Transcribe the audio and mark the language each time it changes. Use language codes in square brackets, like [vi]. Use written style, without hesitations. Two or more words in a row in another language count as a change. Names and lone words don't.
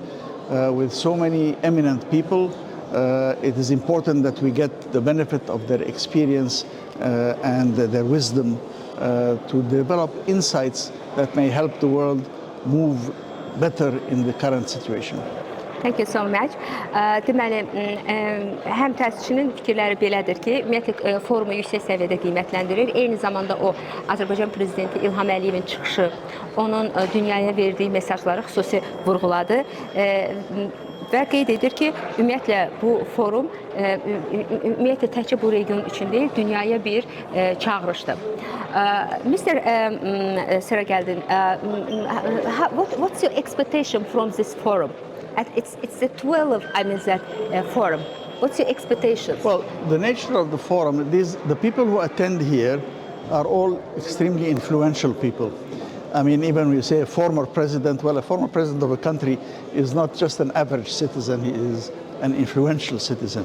[en] With so many eminent people, it is important that we get the benefit of their experience and their wisdom to develop insights that may help the world move better in the current situation. Thank you so much. [az] Deməli, həmtəsisçinin fikirləri belədir ki, ümumiyyətlə forumu yüksək səviyyədə qiymətləndirir. Eyni zamanda o, Azərbaycan Prezidenti İlham Əliyevin çıxışı, onun dünyaya verdiyi mesajları xüsusi vurğuladı. Və qeyd edir ki, ümumiyyətlə bu forum ümumiyyətlə təkcə bu region üçün deyil, dünyaya bir çağırışdır. [en] Mr. SERAGELDİN, what's your expectation from this forum? It's the 12th, I mean, that forum. What's your expectation? Well, the nature of the forum, the people who attend here are all extremely influential people. I mean, even when you say a former president, well, a former president of a country is not just an average citizen, he is an influential citizen.